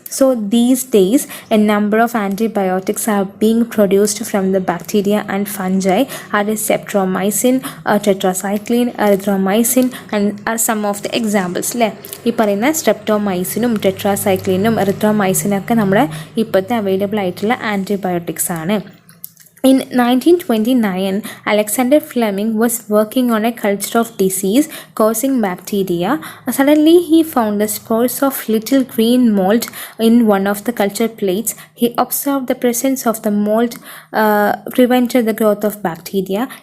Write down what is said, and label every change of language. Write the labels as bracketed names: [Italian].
[English] So these days, a number of antibiotics are being produced from the bacteria and fungi, are streptomycin, tetracycline, erythromycin, and are some of the examples. [Malayalam] ഈ പറയുന്ന സ്ട്രെപ്റ്റോമൈസിനും ടെട്രാസൈക്ലിനും എറിത്രോമൈസിനും ഒക്കെ നമ്മുടെ ഇപ്പോഴത്തെ available ആയിട്ടുള്ള antibiotics ആണ്. [English] In 1929, Alexander Fleming was working on a culture of disease causing bacteria. Suddenly, he found the spores of little green mold in one of the culture plates. He observed the presence of the mold prevented the growth of bacteria.